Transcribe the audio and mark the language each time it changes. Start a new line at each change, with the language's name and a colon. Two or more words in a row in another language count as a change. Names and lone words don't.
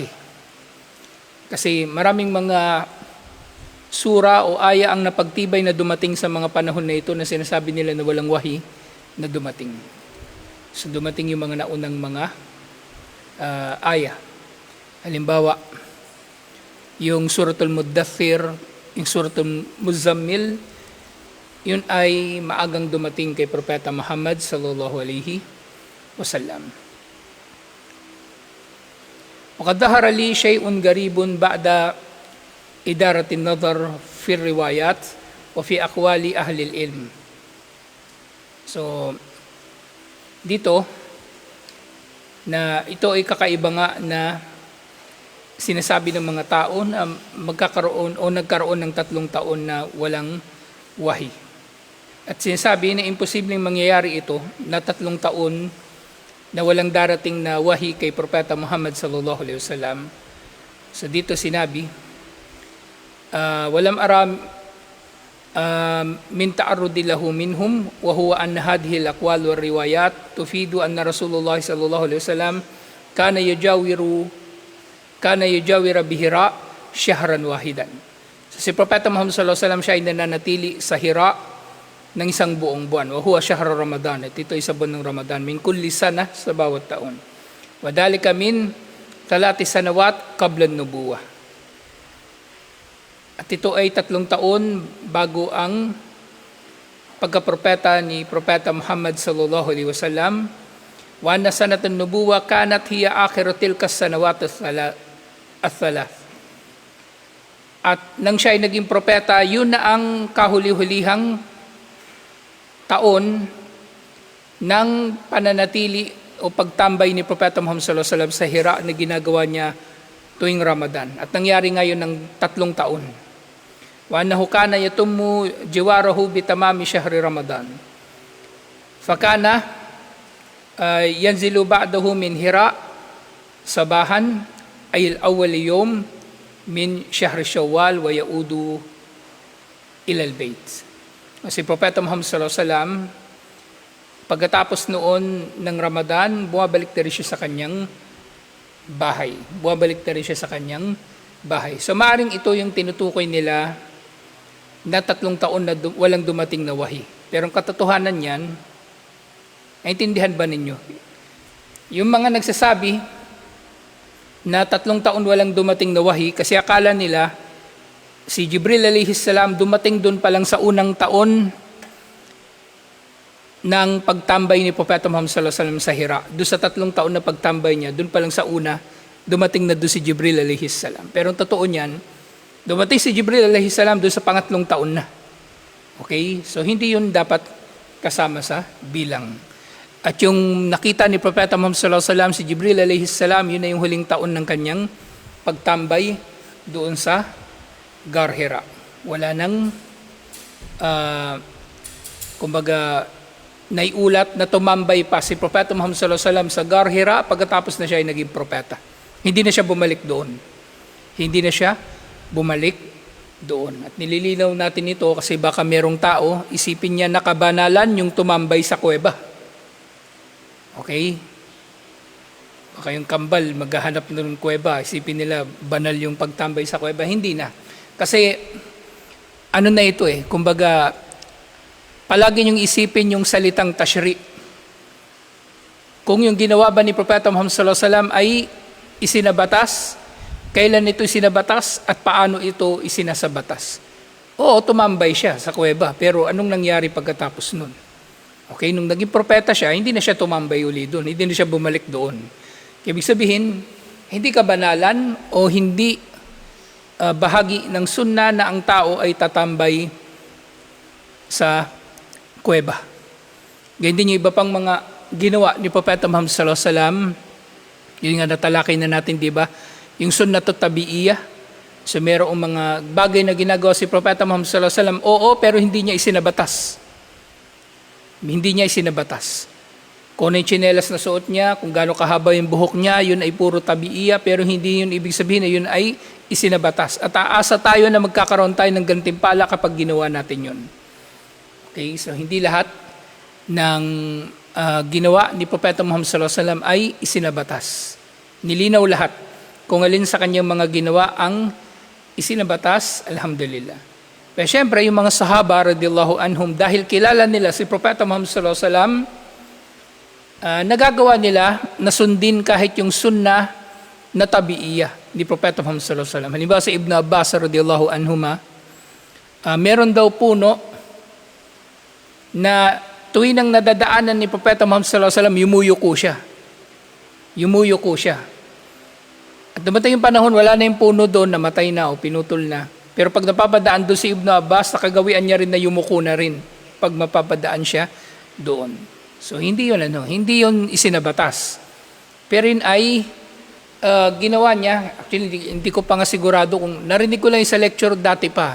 Filipino: Kasi maraming mga sura o aya ang napagtibay na dumating sa mga panahon na ito na sinasabi nila na walang wahi na dumating. So dumating yung mga naunang mga aya. Halimbawa, yung Suratul Muddathir, yung Suratul Muzammil, yun ay maagang dumating kay Propeta Muhammad
Arabic: صلى الله عليه وسلم. وقد ظهر لي شيء غريب بعد إدارة النظر في الروايات وفي أقوال أهل العلم.
Filipino: So, dito, na ito ay kakaiba nga na sinasabi ng mga tao na magkakaroon o nagkaroon ng 3 taon na walang wahi. At sinasabi na imposibleng mangyayari ito na 3 taon na walang darating na wahi kay Propeta Muhammad
Arabic: صلى الله عليه وسلم.
Filipino: So dito sinabi,
Arabic: ولم أر من تعرض له منهم وهو أن هذه الأقوال والروايات تفيد أن رسول الله صلى الله عليه وسلم كان يجاور بحراء شهرا واحدا.
Filipino: So si Propeta Muhammad
Arabic: صلى الله عليه وسلم
Filipino: siya ay nananatili sa Hira ng isang buong buwan.
Arabic: وهو شهر رمضان.
Filipino: At ito ay sa buwan ng Ramadan.
Arabic: من كل سنة,
Filipino: sa bawat taon.
Arabic: وذلك من 3 سنوات قبل النبوة.
Filipino: At ito ay 3 taon bago ang pagkapropeta ni Propeta Muhammad
Arabic: صلى الله عليه وسلم. وأن سنة النبوة كانت هي آخر تلك السنوات الثلاث.
Filipino: At nang siya ay naging propeta, yun na ang kahuli-hulihang taon ng pananatili o pagtambay ni Propeta Muhammad
Arabic: صلى الله عليه وسلم
Filipino: sa Hira na ginagawa niya tuwing Ramadan. At nangyari ngayon ng 3 taon.
Arabic: وأنه كان يتم جواره بتمام شهر رمضان. فكان ينزل بعده من حراء صباحا أي أول يوم من شهر شوال ويعود إلى البيت.
Filipino: Si Propeta Muhammad
Arabic: صلى الله عليه وسلم,
Filipino: pagkatapos noon ng Ramadan, bumabalik na rin siya sa kanyang bahay. So maaaring ito yung tinutukoy nila na 3 taon na walang dumating na wahi. Pero ang katotohanan niyan, naintindihan ba ninyo? Yung mga nagsasabi na 3 taon walang dumating na wahi, kasi akala nila si Jibril
Arabic: عليه السلام
Filipino: dumating doon pa lang sa unang taon ng pagtambay ni Propeta Muhammad
Arabic: صلى الله عليه وسلم
Filipino: sa Hira. Doon sa 3 taon na pagtambay niya, doon pa lang sa una, dumating na doon si Jibril
Arabic: عليه السلام.
Filipino: Pero ang totoo niyan, dumating si Jibril
Arabic: عليه السلام
Filipino: doon sa 3 taon na. Okay? So hindi yun dapat kasama sa bilang. At yung nakita ni Propeta Muhammad
Arabic: صلى الله عليه وسلم
Filipino: si Jibril
Arabic: عليه السلام,
Filipino: yun na yung huling taon ng kanyang pagtambay doon sa Gar Hira. Wala nang kumbaga naiulat na tumambay pa si Propeta Muhammad
Arabic: صلى الله عليه وسلم
Filipino: sa Gar Hira pagkatapos na siya ay naging propeta. Hindi na siya bumalik doon. Hindi na siya bumalik doon. At nililinaw natin ito kasi baka merong tao, isipin niya nakabanalan yung tumambay sa kuweba. Okay? Baka yung kambal, maghahanap ng kuweba, isipin nila banal yung pagtambay sa kuweba. Hindi na. Kasi ano na ito kumbaga, palagi niyong isipin yung salitang tashri. Kung yung ginawa ba ni Propeta Muhammad
Arabic: صلى الله عليه وسلم
Filipino: ay isinabatas, kailan ito isinabatas at paano ito isinasabatas? Oo, tumambay siya sa kuweba, pero anong nangyari pagkatapos nun? Okay, nung naging propeta siya, hindi na siya tumambay uli doon, hindi na siya bumalik doon. Ibig sabihin, hindi kabanalan o hindi bahagi ng sunna na ang tao ay tatambay sa kuweba. Ganyan din yung iba pang mga ginawa ni Propeta Muhammad
Arabic: صلى الله عليه وسلم.
Filipino: Yun nga natalakay na natin, di ba? Yung
Arabic: السنة الطبيعية.
Filipino: So merong mga bagay na ginagawa si Propeta Muhammad
Arabic: صلى الله عليه وسلم,
Filipino: oo, pero hindi niya isinabatas. Hindi niya isinabatas. Kung ano yung tsinelas na suot niya, kung gaano kahaba yung buhok niya, yun ay puro tabi'iyah, pero hindi yun ibig sabihin na yun ay isinabatas. At aasa tayo na magkakaroon tayo ng gantimpala kapag ginawa natin yun. Okay, so hindi lahat ng ginawa ni Propeta Muhammad
Arabic: صلى الله عليه وسلم
Filipino: ay isinabatas. Nilinaw lahat. Kung alin sa kanyang mga ginawa ang isinabatas, alhamdulillah. Pero syempre, yung mga sahaba
Arabic: رضي الله عنهم,
Filipino: dahil kilala nila si Propeta Muhammad
Arabic: صلى الله عليه وسلم,
Filipino: nagagawa nila na sundin kahit yung sunnah na tabi'iyah ni Propeta Muhammad
Arabic: صلى الله عليه وسلم.
Filipino: Halimbawa sa Ibn Abbas
Arabic: رضي الله عنهما,
Filipino: meron daw puno na tuwing nang nadadaanan ni Propeta Muhammad
Arabic: صلى الله عليه وسلم,
Filipino: yumuyuko siya. Yumuyuko siya. At dumating yung panahon, wala na yung puno doon, namatay na o pinutol na. Pero pag napapadaan doon si Ibn Abbas, nakagawian niya rin na yumuko na rin pag mapapadaan siya doon. So hindi yun hindi yun isinabatas. Pero yun ay ginawa niya, actually hindi ko pa nga sigurado kung narinig ko lang yung sa lecture dati pa.